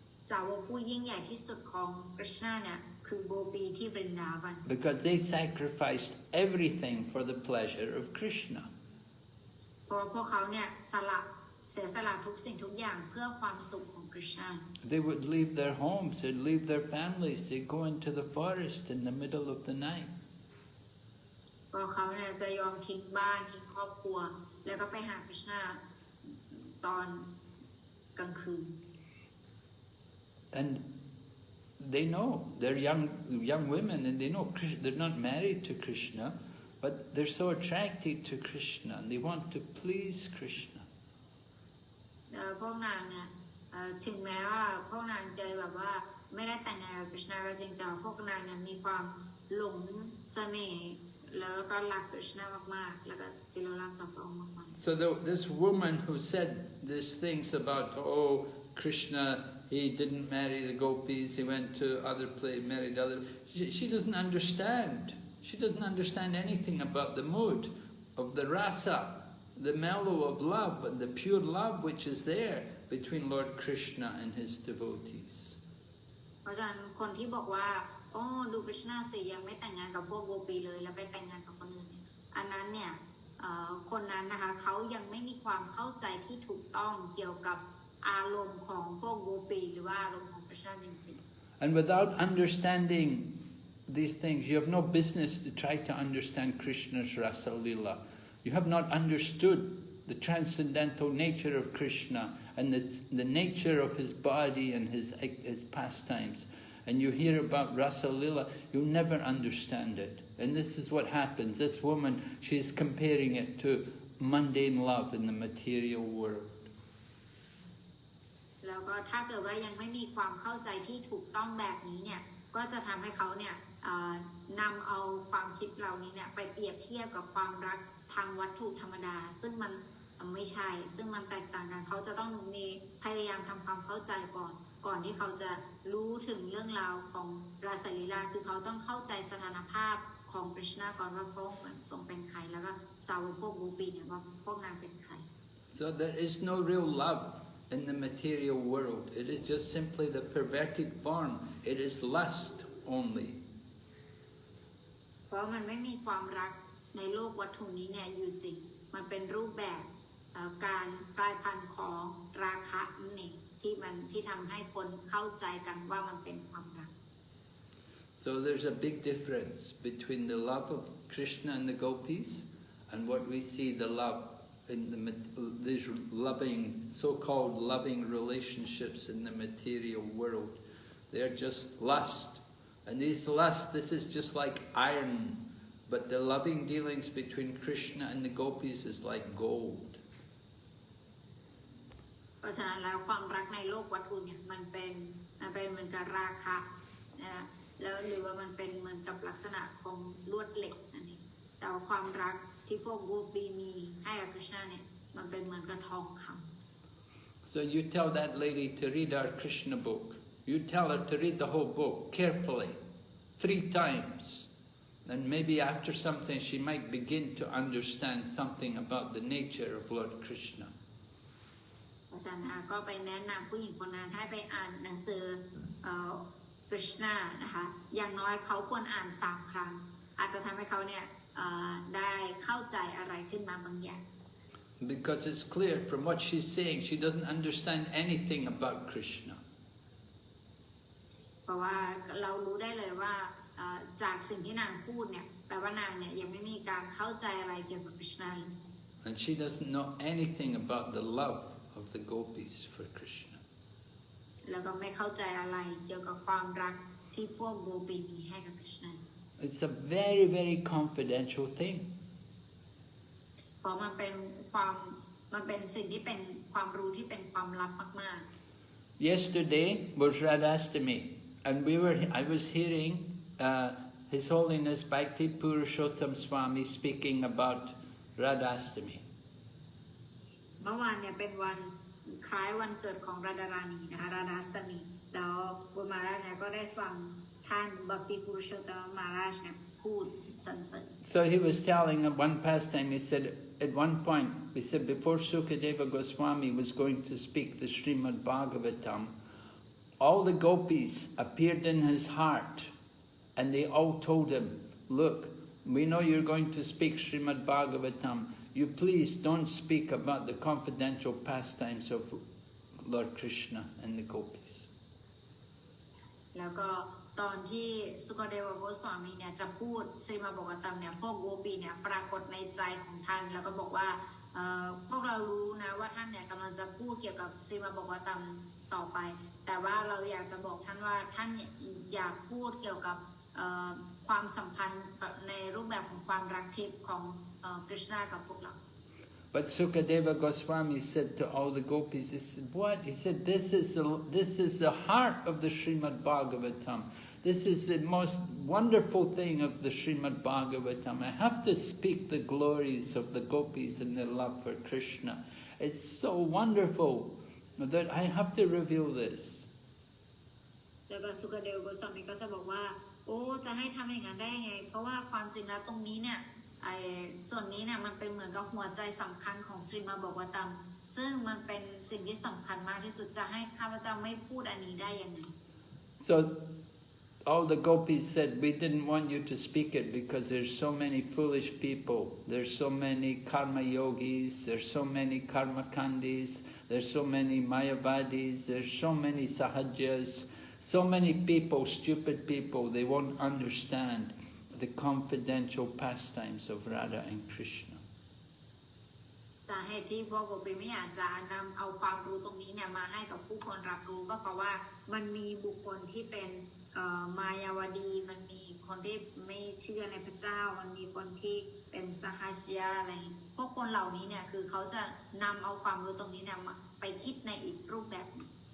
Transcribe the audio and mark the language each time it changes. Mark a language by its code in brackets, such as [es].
[th] สาวกผู้ยิ่งใหญ่ที่สุดของกฤษณะเนี่ยคือโกปีที่บรินดาวัน [en] Because they sacrificed everything for the pleasure of Krishna. [th] เพราะพวกเขาเนี่ยเสียสละทุกสิ่งทุกอย่างเพื่อความสุขของกฤษณะ [en] They would leave their homes, they'd leave their families, they'd go into the forest in the middle of the night. [th] เพราะเขาเนี่ยจะยอมทิ้งบ้านทิ้งครอบครัวแล้วก็ไปหากฤษณะตอนกลางคืน [en] And they know, they're young women and they know they're not married to Krishna, but they're so attracted to Krishna and they want to please Krishna. [th] พวกนางเนี่ยถึงแม้ว่าพวกนางจะแบบว่าไม่ได้แต่งงานกับกฤษณะก็จริงแต่พวกนางเนี่ยมีความหลงเสน่ห์แล้วก็รักกฤษณะมากๆแล้วก็ศิลลักษณ์ต่อพระองค์มากๆ [en] So this woman who said these things about, oh, Krishna, he didn't marry the gopis, he went to other place, married other... She doesn't understand. She doesn't understand anything about the mood of the rasa, the mellow of love and the pure love which is there between Lord Krishna and his devotees. [th] เพราะฉะนั้นคนที่บอกว่าโอ้ดูกฤษณะสิยังไม่แต่งงานกับพวกโกปีเลยแล้วไปแต่งงานกับคนอื่นเนี่ยอันนั้นเนี่ยคนนั้นนะคะเขายังไม่มีความเข้าใจที่ถูกต้องเกี่ยวกับอารมณ์ของพวกโกปีหรือว่าอารมณ์ของกฤษณะจริงๆ [en] And without understanding these things, you have no business to try to understand Krishna's Rasa Leela. You have not understood the transcendental nature of Krishna and the nature of his body and his pastimes. And you hear about Rasa Leela, you'll never understand it. And this is what happens. This woman, she's comparing it to mundane love in the material world. [th] แล้วก็ถ้าเกิดว่ายังไม่มีความเข้าใจที่ถูกต้องแบบนี้เนี่ยก็จะทำให้เขาเนี่ยนำเอาความคิดเหล่านี้เนี่ยไปเปรียบเทียบกับความรักทางวัตถุธรรมดาซึ่งมันไม่ใช่ซึ่งมันแตกต่างกันเขาจะต้องมีพยายามทำความเข้าใจก่อนที่เขาจะรู้ถึงเรื่องราวของราสลีลาคือเขาต้องเข้าใจสถานภาพของกฤษณะก่อนว่าพระองค์ทรงเป็นใครแล้วก็สาวกพวกโกปีเนี่ยว่าพวกนางเป็นใคร [en] So there is no real love in the material world. It is just simply the perverted form. It is lust only. [th] เพราะมันไม่มีความรักในโลกวัตถุนี้เนี่ยอยู่จริงมันเป็นรูปแบบการกลายพันธุ์ของราคะนั่นเองที่ทำให้คนเข้าใจกันว่ามันเป็นความรัก [en] So there's a big difference between the love of Krishna and the gopis and what we see the love in these loving, so-called loving relationships in the material world. They're just lust. And these lust, this is just like iron. But the loving dealings between Krishna and the gopis is like gold. [th] เพราะฉะนั้นแล้วความรักในโลกวัตถุเนี่ยมันเป็นเหมือนกับราคะแล้วหรือว่ามันเป็นเหมือนกับลักษณะของลวดเหล็กนั่นเองแต่ว่าความรักที่พวกโกปีมีให้กับคริชนาเนี่ยมันเป็นเหมือนกับทองคำ [en] So you tell that lady to read our Krishna book. You tell her to read the whole book carefully, 3 times. And maybe after something she might begin to understand something about the nature of Lord Krishna. [th] เพราะฉะนั้นก็ไปแนะนำผู้หญิงคนนั้นให้ไปอ่านหนังสือKrishna นะคะอย่างน้อยเขาควรอ่าน3 ครั้งอาจจะทำให้เขาเนี่ยได้เข้าใจอะไรขึ้นมาบางอย่าง [en] Because it's clear from what she's saying, she doesn't understand anything about Krishna. [th] เพราะว่าเรารู้ได้เลยว่าจากสิ่งที่นางพูดเนี่ยแปลว่านางเนี่ยยังไม่มีการเข้าใจอะไรเกี่ยวกับ Krishna เลย [en] And she doesn't know anything about the love of the gopis for Krishna. [th] แล้วก็ไม่เข้าใจอะไรเกี่ยวกับความรักที่พวกโกปีมีให้กับ Krishna. [en] It's a very, very confidential thing. [th] เพราะมันเป็นสิ่งที่เป็นความรู้ที่เป็นความลับมากๆ [en] Yesterday was Radhastami, and I was hearing His Holiness Bhakti Purushottam Swami speaking about Radhastami. [th] เมื่อวานเนี่ยเป็นวันคล้ายวันเกิดของราดาราณีนะคะราดาสตมีแล้วบุญมาราชเนี่ยก็ได้ฟังท่านบักติปุรุโชตมมาราชเนี่ยพูดสรรเสริญ [en] So he was telling at one pastime, he said, at one point, he said before Sukadeva Goswami was going to speak the Srimad Bhagavatam, all the gopis appeared in his heart and they all told him, look, we know you're going to speak Srimad Bhagavatam, you please don't speak about the confidential pastimes of Lord Krishna and the gopis. [th] แล้วก็ตอนที่สุกเดวโกสวามีเนี่ยจะพูดสรีมาบอกตัมเนี่ยพวกโกปีเนี่ยปรากฏในใจของท่านแล้วก็บอกว่าพวกเรารู้นะว่าท่านเนี่ยกำลังจะพูดเกี่ยวกับสรีมาบอกตัมต่อไปแต่ว่าเราอยากจะบอกท่านว่าท่านอยากพูดเกี่ยวกับความสัมพันธ์ในรูปแบบของความรักทิพย์ของคริชนากับพวกเรา [en] But Sukadeva Goswami said to all the gopis, he said, what? He said, this is the heart of the Srimad Bhagavatam. This is the most wonderful thing of the Srimad Bhagavatam. I have to speak the glories of the gopis and their love for Krishna. It's so wonderful that I have to reveal this. [th] แล้วก็สุกเดวโกสวามีก็จะบอกว่าโอ้จะให้ทำอย่างนั้นได้ไงเพราะว่าความจริงแล้วตรงนี้เนี่ยส่วนนี้เนี่ยมันเป็นเหมือนกับหัวใจสำคัญของสรีมาบอกตัมซึ่งมันเป็นสิ่งที่สำคัญมากที่สุดจะให้ข้าพเจ้าไม่พูดอันนี้ได้ยังไง [en] So all the gopis said, we didn't want you to speak it because there's so many foolish people, there's so many karma yogis, there's so many karma kandis, there's so many mayavadis, there's so many sahajas, so many people, stupid people, they won't understand the confidential pastimes of Radha and Krishna. [th] สาเหตุที่พวกโกปีไม่อยากจะนำเอาความรู้ตรงนี้เนี่ยมาให้กับผู้คนรับรู้ก็เพราะว่ามันมีบุคคลที่เป็นมายาวดีมันมีคนที่ไม่เชื่อในพระเจ้ามันมีคนที่เป็นสหายอะไรพวกคนเหล่านี้เนี่ยคือเขาจะนำเอาความรู้ตรงนี้เนี่ยไปคิดในอีกรูปแบบนึง